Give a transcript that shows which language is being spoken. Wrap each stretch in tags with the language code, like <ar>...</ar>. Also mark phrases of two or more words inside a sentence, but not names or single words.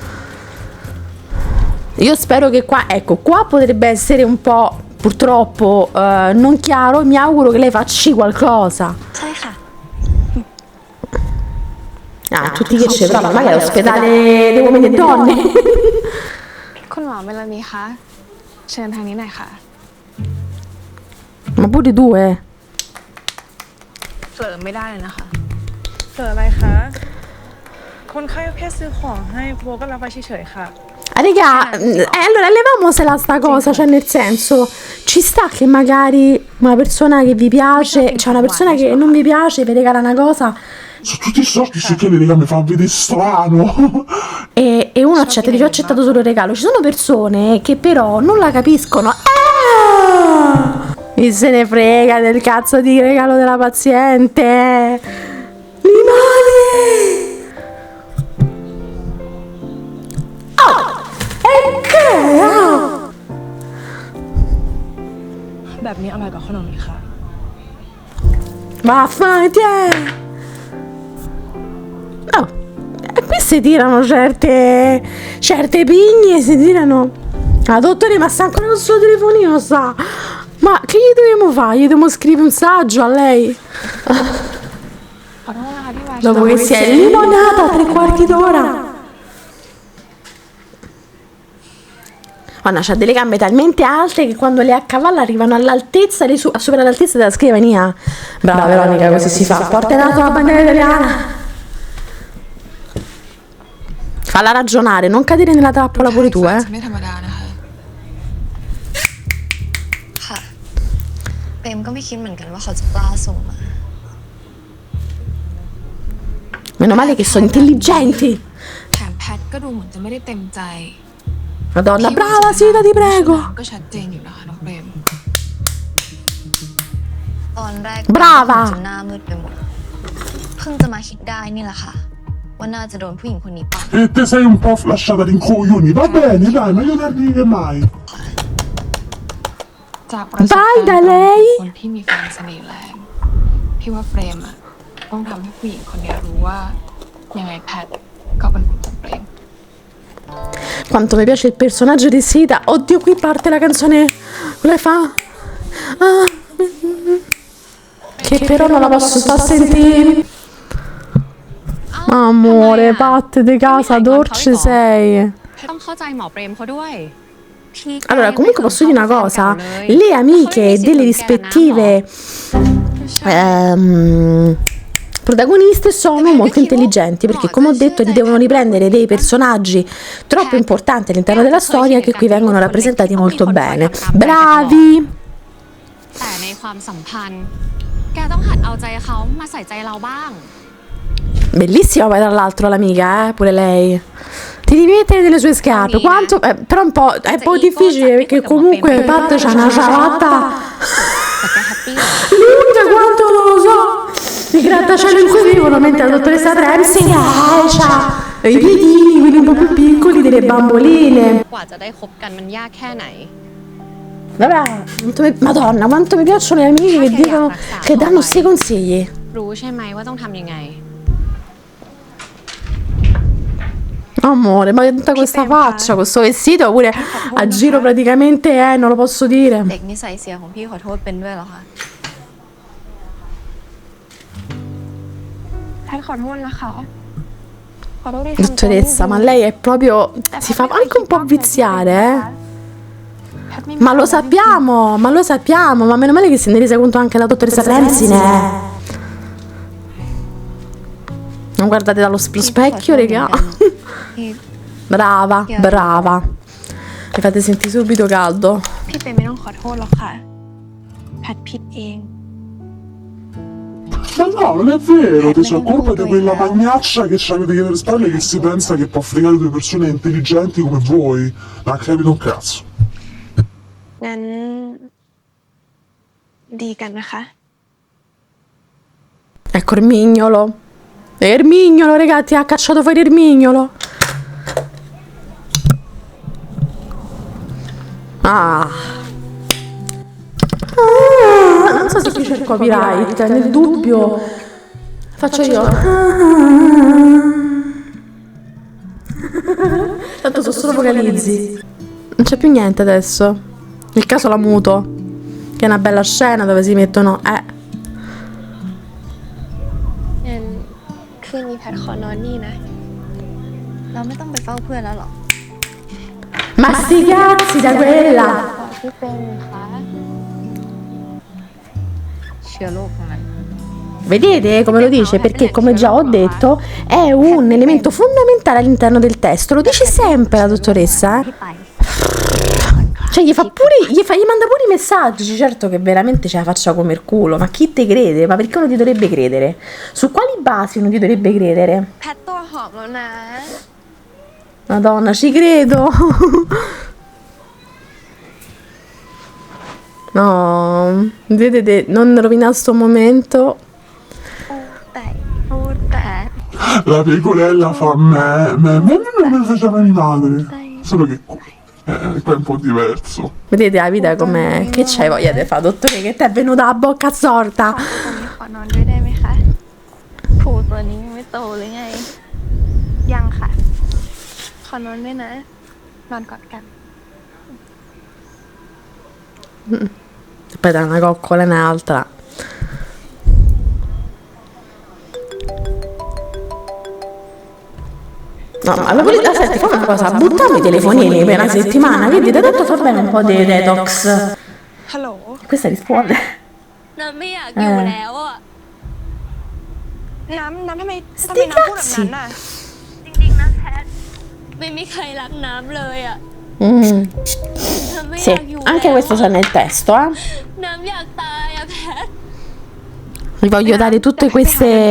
<it>Io spero che qua, ecco, qua potrebbe essere un po', purtroppo, non chiaro, e mi auguro che lei faccia qualcosa.</it> <th>ใช่ค่ะ</th> <it>Tutti che ci provano, magari all'ospedale dei uomini e donne.</it> <th>คุณหมอเมลานีคะ เชิญทางนี้หน่อยค่ะ</th> <it>Ma pure tu,</it> <th>เผลอไม่ได้เลยนะคะ เกิดอะไรคะ คนไข้แค่ซื้อของให้โบก็รับไปเฉยๆค่ะ</th> <it>Raga, allora levamosela sta cosa, cioè nel senso, ci sta che magari una persona che vi piace, cioè una persona che non vi piace vi regala una cosa Sono tutti sorti se che raga mi fa vedere strano. e uno accetta, dice ho accettato solo il regalo. Ci sono persone che però non la capiscono. Mi se ne frega del cazzo di regalo della paziente. Limone! E che?</it> <th>แบบนี้อร่อยกว่าขนมอีกค่ะ</th> <it>Vaffanculo! No, e qui si tirano certe pigne, si tirano. Ah, dottore, ma sta ancora il suo telefonino, sa? Ma che gli dobbiamo fare? Gli dobbiamo scrivere un saggio a lei?</it> <th>ขอโทษนะคะที่วา</th> <it>Dopo che si è limonata 3/4 d'ora. Guarda, c'ha delle gambe talmente alte che quando le accavalla arrivano all'altezza, supera l'altezza della scrivania. Brava Veronica, così si fa. Porta in alto la bandiera italiana. Falla ragionare, non cadere nella trappola pure tu,</it> <th>ไม่ธรรมดานะคะ ค่ะ เปรมก็ไม่คิดเหมือนกันว่าเขาจะกล้าส่งมา</th> <it>Meno male che sono intelligenti.</it> <th>แถมแพทก็ดูเหมือนจะไม่ได้เต็มใจ</th> <it>Madonna, brava Sita, ti prego.</it> <th>ก็ชัดเจนอยู่นะคะน้องเปรม ตอนแรก</th> <it>Brava</it> <th>จนหน้ามืดไปหมด เพิ่งจะมาคิดได้นี่แหละค่ะ ว่าน่าจะโดนผู้หญิงคนนี้ปั่น</th> <it>E te sei un po' lasciata rincoglioni. Va bene, dai, meglio tardi che mai.</it> <th>จากประสบ</th> <it>Vai</it> <th>การณ์</th> <it>da lei</it> <th>คนที่มีแฟนเสน่ห์แรงพี่ว่าเปรมอะต้องทำให้ผู้หญิงคนนี้รู้ว่ายังไงแพทก็เป็นคนของเปรม</th> <it>Quanto mi piace il personaggio di Sita. Oddio, qui parte la canzone. Come fa? Ah. Che però non la posso far sentire. Amore, patte di casa, dolce sei.</it> <th>ต้องเข้าใจหมอเปรมเขาด้วย</th> <it>Allora, comunque posso dire una cosa. Le amiche delle rispettive protagoniste sono molto intelligenti, perché come ho detto li devono riprendere dei personaggi troppo importanti all'interno della storia che qui vengono rappresentati molto bene. Bravi!</it> <th>แต่ในความสัมพันธ์ แกต้องหัดเอาใจเขามาใส่ใจเราบ้าง</th> <it>Bellissima poi tra l'altro l'amica, pure lei. Ti devi mettere delle sue scarpe. Quanto, però è un po' difficile perché comunque Pat c'ha una ciabatta</it> <th>แต่แกแฮปปี้</th> <it>lunga quanto non lo so. I grattacielo in cui vivono, mentre la dottoressa Ramsey c'ha i piedini, quelli un po' più piccoli, delle bamboline.</it> <th>กว่าจะได้คบกันมันยากแค่ไหน</th> <it>Vabbè, Madonna, quanto mi piacciono le amiche che dicono, che danno questi consigli.</it> <th>รู้ใช่ไหมว่าต้องทำยังไง</th> <it>Amore, ma tutta questa faccia, questo vestito pure a giro praticamente, non lo posso dire.</it> <th>เด็กนิสัยเสียของพี่ขอโทษเป็นด้วยเหรอคะ แพทขอโทษนะคะขอโทษที่ทำตัวไม่ดี</th> <it>Dottoressa, ma lei è proprio, si fa anche un po' viziare, eh?</it> <th>แพทไม่</th> <it>Ma lo sappiamo, ma meno male che se ne è resa conto anche la dottoressa Ramsey, Non guardate dallo specchio, raga.</it> <th>พี่</th> <it>Brava, brava. Mi fate sentire subito caldo.</it> <th>พี่เปรมไม่ต้องขอโทษหรอกค่ะ แพทผิดเอง</th> <it>Ma no, non è vero, tesoro, è colpa di quella magnaccia che c'avete dietro le spalle che si pensa che può fregare due persone intelligenti come voi. Non ha capito un cazzo.</it> <th>งั้น ดีกันนะคะ</th> <it>Ecco Ermignolo. Ermignolo, ragazzi, ha cacciato fuori Ermignolo. Non so se qui c'è il copyright, nel dubbio faccio io. Tanto sono solo vocalizzi. Non c'è più niente adesso. Nel caso la muto, che è una bella scena dove si mettono</it> <th>งั้นคืนนี้แพทขอนอนนี่นะ เราไม่ต้องไปเฝ้าเพื่อนแล้วหรอ</th> <it>Ma sti cazzi da quella!</it> <th>พี่เปรมคะ เชื้อโรคของมัน</th> <it>Vedete come lo dice? Perché come già ho detto è un elemento fondamentale all'interno del testo. Lo dice sempre la dottoressa.</it> <th>ที่ไป</th> <it>Cioè gli manda pure i messaggi. Certo che veramente ce la faccia come il culo. Ma chi te crede? Ma perché uno ti dovrebbe credere? Su quali basi uno ti dovrebbe credere?</it> <th>แพทตัวหอมแล้วนะ</th> <it>Madonna, ci credo. No, vedete, non rovinare sto momento.</it> <th>พูดแต่</th> <it>La pecorella fa me come faceva mia madre. Solo che qua è un po' diverso. Vedete la vita com'è? Che c'hai voglia di fare, dottore? Che ti è venuta la bocca storta?</it> <th>ขอนอนด้วยได้ไหมคะผูตัวนี้ยังไม่โตหรือไง ยังค่ะ ขอนอนด้วยนะ นอนกอดกัน</th> <it>Aspetta, una coccola e un'altra. No, ma la verità, senti, fai una cosa, buttiamo i telefonini per una settimana, vedi, da tanto fa bene un po' di detox.</it> <th>ฮัลโหล</th> <it>Questa risponde.</it> <th>น้ำไม่อยากอยู่แล้วอ่ะ น้ำทำไม</th> <it>Sti</it> <th>น้ำพูดแบบนั้น</th> <it>cazzi.</it> <th>น่ะ จริงๆนะแพท ไม่มีใครรักน้ำเลยอ่ะ Mm. น้ำไม่อ</th> <it>Sì,</it> <th>ยากอยู่</th> <it>anche</it> <th>แล้ว</th> <it>questo sta nel testo, eh.</it> <th>น้ำอยากตายอ่ะแพท</th> <it>Vi voglio dare tutte queste...</it>